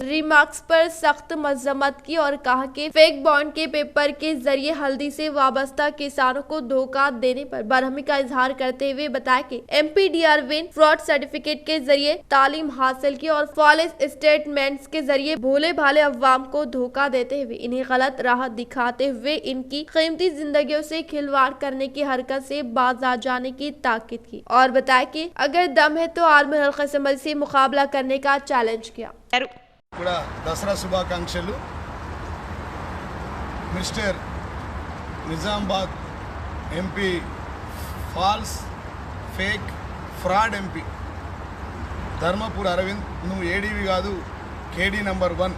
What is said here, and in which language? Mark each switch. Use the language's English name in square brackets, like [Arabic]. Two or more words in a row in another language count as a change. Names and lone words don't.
[Urdu] ریمارکس پر سخت مذمت کی اور کہا کہ [English] fake bond [Urdu] کے پیپر کے ذریعے ہلدی سے وابستہ کسانوں کو دھوکہ دینے پر برہمی کا اظہار کرتے ہوئے بتایا کہ ایم پی ڈی اروند [English] fraud certificate [Urdu] کے ذریعے تعلیم حاصل کی اور [English] false statements [Urdu] کے ذریعے بھولے بھالے عوام کو دھوکہ دیتے ہوئے انہیں غلط راہ دکھاتے ہوئے ان کی قیمتی زندگیوں سے کھلواڑ کرنے کی حرکت سے باز آ جانے کی تاکید کی اور بتایا کہ اگر دم ہے تو آرمی حلقہ اسمبلی سے مقابلہ کرنے کا چیلنج کیا۔ [Telugu] కూడా దసరా శుభాకాంక్షలు। మిస్టర్ నిజామాబాద్ ఎంపీ [English] false fake fraud MP [Telugu] ధర్మపూర్ అరవింద్, నువ్వు ఏడీవి కాదు, కేడీ నంబర్ 1।